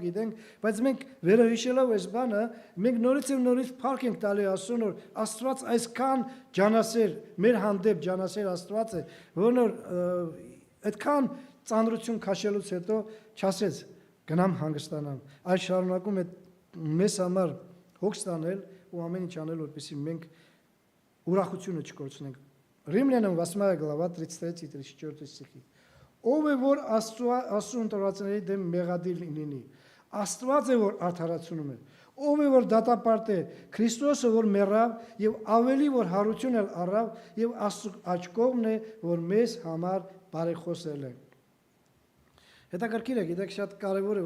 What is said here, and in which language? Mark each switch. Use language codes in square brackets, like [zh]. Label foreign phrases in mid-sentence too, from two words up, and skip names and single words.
[hy] գիտենք, բայց մենք վերահիշելով այս բանը, մենք նորից եւ նորից փառք ենք տալի Աստծուն, որ Աստված այսքան ջանասեր, մեր հանդեպ ջանասեր Աստված է, որն այդքան ծանրություն քաշելուց հետո չասեց գնամ հանգստանամ, այլ շարունակում է մեզ համար հոգ ստանել ու ամեն ինչ անել, որպեսզի մենք ուրախությունը չկորցնենք։ [ru] Римлянам 8 глава 33-34 стихи. [hy] Ով է որ Աստծո ընտրվածների դեմ մեղադիր լինի, Աստված է որ արդարացնում է, ով է որ դատապարտ է, Քրիստոսը որ մեռավ եւ ավելի որ հարություն էլ առավ եւ Աստծո աչքովն է որ մեզ համար բարեխոսել է։ Հետաքրքիր է, գիտեք, շատ կարևոր է